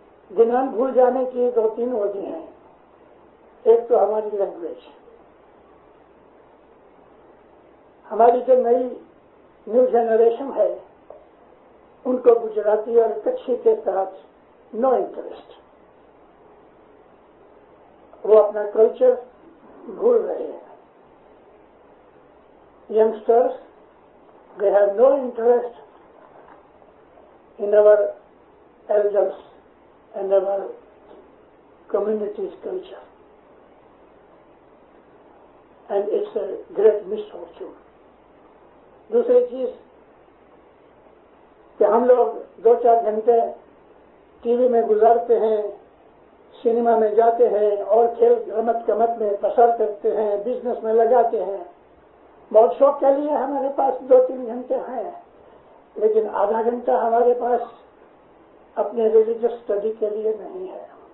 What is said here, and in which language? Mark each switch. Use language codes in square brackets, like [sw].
[ur] جنان بھول جانے کی دو تین وجہ ہیں. ایک تو ہماری لینگویج، ہماری جو نئی نیو جنریشن ہے ان کو گجراتی اور کچھی کے ساتھ نو انٹرسٹ. وہ اپنا کلچر بھول رہے ہیں. [en] Youngsters they have no interest in our elders and our community's culture, and it's a great misfortune. [ur] دوسری چیز کہ ہم لوگ 2-4 گھنٹے ٹی وی میں گزارتے ہیں، سنیما میں جاتے ہیں اور کھیل رمت کمت میں پسر کرتے ہیں، بزنس میں لگاتے ہیں. بہت شوق کے لیے ہمارے پاس 2-3 گھنٹے ہیں، لیکن آدھا گھنٹہ ہمارے پاس اپنے ریلیجس اسٹڈی کے لیے نہیں ہے.